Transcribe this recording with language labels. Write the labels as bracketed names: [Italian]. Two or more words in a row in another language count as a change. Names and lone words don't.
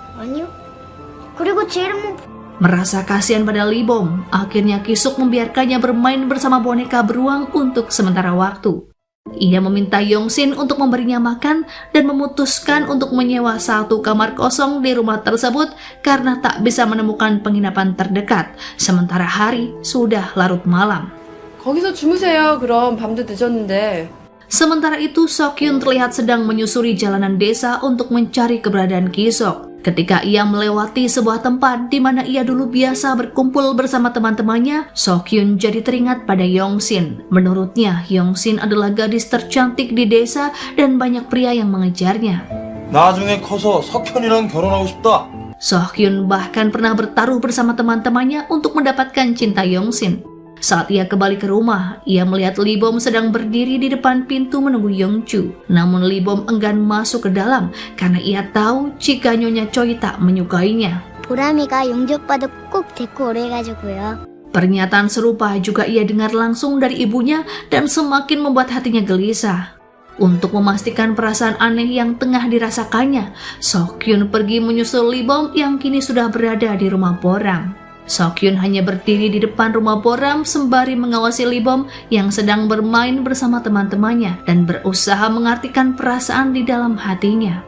[Indonesian] Merasa kasihan pada Lee Bum, akhirnya Kisuk membiarkannya bermain bersama boneka beruang untuk sementara waktu. Ia meminta Yongsin untuk memberinya makan dan memutuskan untuk menyewa satu kamar kosong di rumah tersebut karena tak bisa menemukan penginapan terdekat, sementara hari sudah larut malam. [Korean] 거기서 주무세요. 그럼 밤도 늦었는데. [Indonesian] Sementara itu, Seokhyun terlihat sedang menyusuri jalanan desa untuk mencari keberadaan Kisuk. Ketika ia melewati sebuah tempat di mana ia dulu biasa berkumpul bersama teman-temannya, Seokhyun jadi teringat pada Yongsin. Menurutnya, Yongsin adalah gadis tercantik di desa dan banyak pria yang mengejarnya. [Korean] 나중에 커서 석현이랑 결혼하고 싶다. [Indonesian] Seokhyun bahkan pernah bertaruh bersama teman-temannya untuk mendapatkan cinta Yongsin. Saat ia kembali ke rumah, ia melihat Lee Bom sedang berdiri di depan pintu menunggu Yongju. Namun Lee Bom enggan masuk ke dalam karena ia tahu jika Nyonya Choi tak menyukainya. [Korean] 보람이가 용지 오빠도 꼭 데리고 오래가지고요. [Indonesian] Pernyataan serupa juga ia dengar langsung dari ibunya dan semakin membuat hatinya gelisah. Untuk memastikan perasaan aneh yang tengah dirasakannya, Seokhyun pergi menyusul Lee Bom yang kini sudah berada di rumah Boram. Seokhyun hanya berdiri di depan rumah Boram sembari mengawasi Lee Bom yang sedang bermain bersama teman-temannya dan berusaha mengartikan perasaan di dalam hatinya.